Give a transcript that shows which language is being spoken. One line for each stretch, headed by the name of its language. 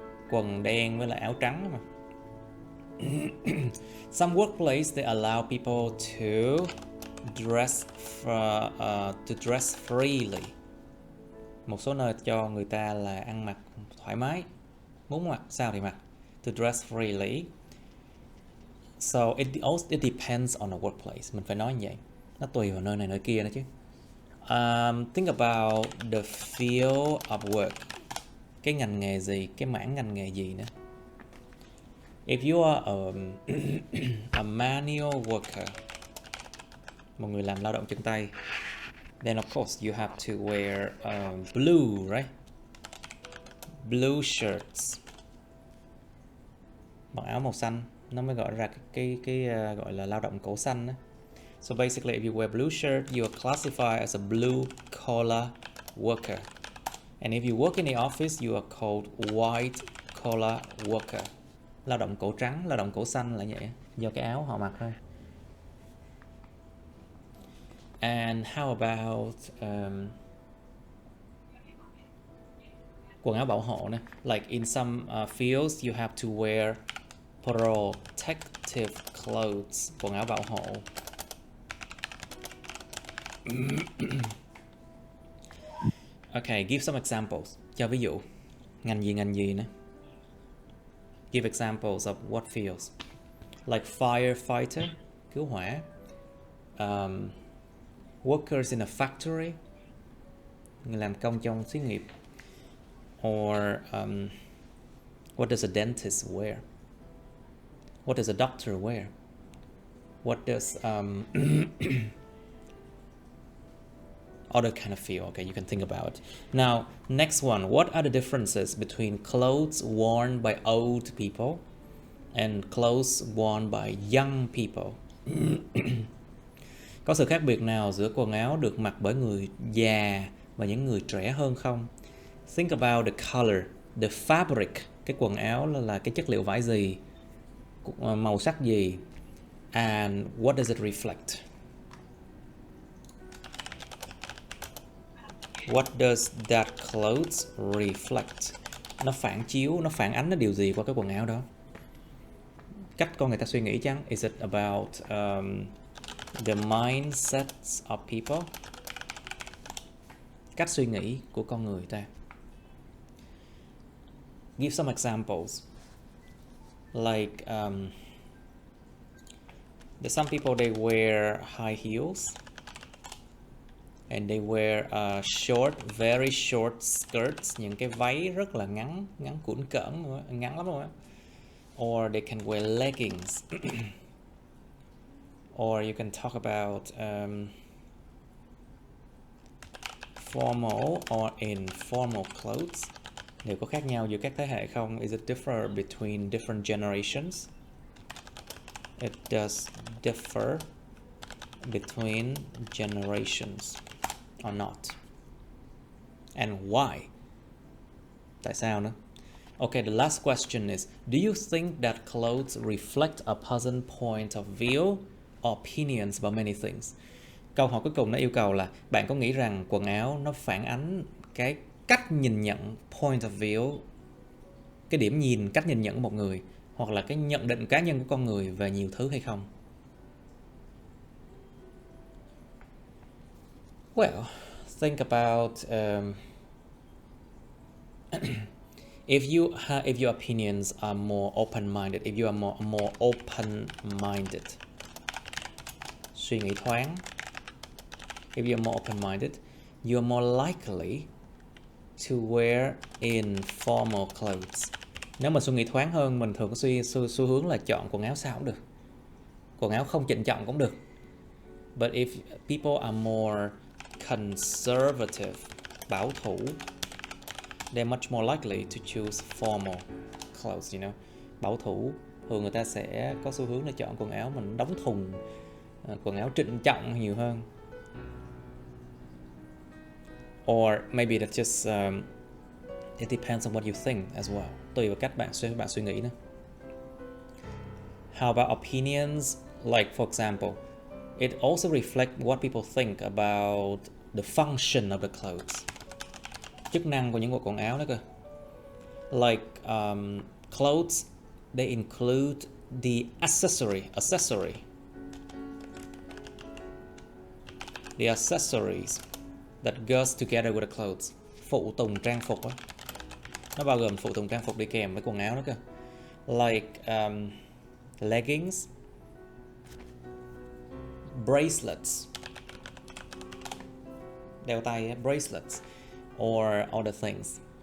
Vietnamese: Quần đen với lại áo trắng mà.
English: Some workplaces they allow people to dress freely.
Vietnamese: Một số nơi cho người ta là ăn mặc thoải mái, muốn mặc sao thì mặc.
English: To dress freely. So it depends on the workplace.
Vietnamese: Mình phải nói như vậy. Nó tùy vào nơi này nơi kia nữa chứ.
English: Think about the field of work.
Vietnamese: Cái ngành nghề gì, cái mảng ngành nghề gì nữa.
English: If you are a manual worker,
Vietnamese: một người làm lao động chân tay,
English: then of course you have to wear blue, right? Blue shirts.
Vietnamese: Mặc áo màu xanh, nó mới gọi ra cái gọi là lao động cổ xanh đó.
English: So basically, if you wear blue shirt, you are classified as a blue collar worker. And if you work in the office, you are called white collar worker.
Vietnamese: Lao động cổ trắng, lao động cổ xanh là vậy, do cái áo họ mặc thôi.
English: And how about
Vietnamese: quần áo bảo hộ nè?
English: Like in some fields, you have to wear protective clothes.
Vietnamese: Quần áo bảo hộ.
English: Okay, give some examples.
Vietnamese: Cho ví dụ. Ngành gì nữa?
English: Give examples of what fields. Like firefighter,
Vietnamese: cứu hỏa.
English: Workers in a factory,
Vietnamese: người làm công trong xí nghiệp.
English: Or what does a dentist wear? What does a doctor wear? What does other kind of field? Okay, you can think about it. Now, next one. What are the differences between clothes worn by old people and clothes worn by young people?
Vietnamese: Có sự khác biệt nào giữa quần áo được mặc bởi người già và những người trẻ hơn không?
English: Think about the color, the fabric.
Vietnamese: Cái quần áo là cái chất liệu vải gì, màu sắc gì,
English: and what does it reflect? What does that clothes reflect?
Vietnamese: Nó phản chiếu, nó phản ánh nó điều gì qua cái quần áo đó? Cách con người ta suy nghĩ chăng?
English: Is it about the mindsets of people?
Vietnamese: Cách suy nghĩ của con người ta.
English: Give some examples. Like there's some people they wear high heels. And they wear short, very short skirts,
Vietnamese: những cái váy rất là ngắn, ngắn cũn cỡn, ngắn lắm rồi.
English: Or they can wear leggings. Or you can talk about formal or informal clothes.
Vietnamese: Liệu có khác nhau giữa các thế hệ không?
English: Is it differ between different generations? It does differ between generations or not. And why?
Vietnamese: Tại sao nữa?
English: Okay, the last question is, do you think that clothes reflect a person's point of view or opinions about many things?
Vietnamese: Câu hỏi cuối cùng nó yêu cầu là bạn có nghĩ rằng quần áo nó phản ánh cái cách nhìn nhận,
English: point of view,
Vietnamese: cái điểm nhìn, cách nhìn nhận của một người, hoặc là cái nhận định cá nhân của con người về nhiều thứ hay không?
English: Well, think about if your opinions are more open-minded, if you are more open-minded,
Vietnamese: suy nghĩ thoáng.
English: If you're more open-minded, you're more likely to wear informal clothes.
Vietnamese: Nếu mà suy nghĩ thoáng hơn, mình thường có xu hướng là chọn quần áo sao cũng được. Quần áo không trịnh trọng cũng được.
English: But if people are more conservative,
Vietnamese: bảo thủ,
English: they're much more likely to choose formal clothes, you know.
Vietnamese: Bảo thủ, thường người ta sẽ có xu hướng là chọn quần áo mình đóng thùng, quần áo trịnh trọng nhiều hơn.
English: Or maybe that's just it depends on what you think as well.
Vietnamese: Tùy vào cách bạn suy nghĩ nữa.
English: How about opinions? Like for example, it also reflects what people think about the function of the clothes.
Vietnamese: Chức năng của những bộ quần áo đó cơ.
English: Like clothes, they include the accessory. The accessories that goes together with the clothes.
Vietnamese: Phụ tùng trang phục á. Nó bao gồm phụ tùng trang phục đi kèm với quần áo đó cơ.
English: Like leggings, bracelets,
Vietnamese: đeo tay,
English: bracelets, or other things.